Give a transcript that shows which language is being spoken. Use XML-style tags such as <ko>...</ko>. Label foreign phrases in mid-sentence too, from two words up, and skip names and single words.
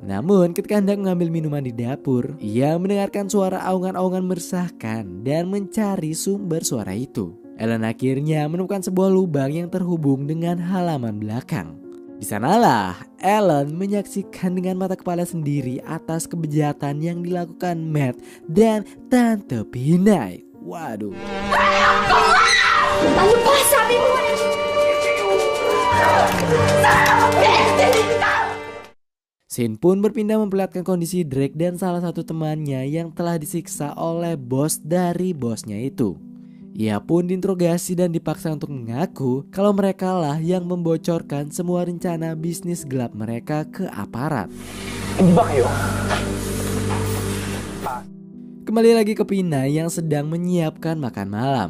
<id>Namun ketika hendak mengambil minuman di dapur, ia mendengarkan suara aungan-aungan meresahkan dan mencari sumber suara itu. Alan akhirnya menemukan sebuah lubang yang terhubung dengan halaman belakang. Di sanalah Alan menyaksikan dengan mata kepala sendiri atas kebejatan yang dilakukan Matt dan Tante Pinay. Waduh.</id> <tl>Ano ba? Sabi mo!</tl> <id>Scene pun berpindah memperlihatkan kondisi Drake dan salah satu temannya yang telah disiksa oleh bos dari bosnya itu. Ia pun diinterogasi dan dipaksa untuk mengaku kalau mereka lah yang membocorkan semua rencana bisnis gelap mereka ke aparat. Kembali lagi ke Pinay yang sedang menyiapkan makan malam.</id>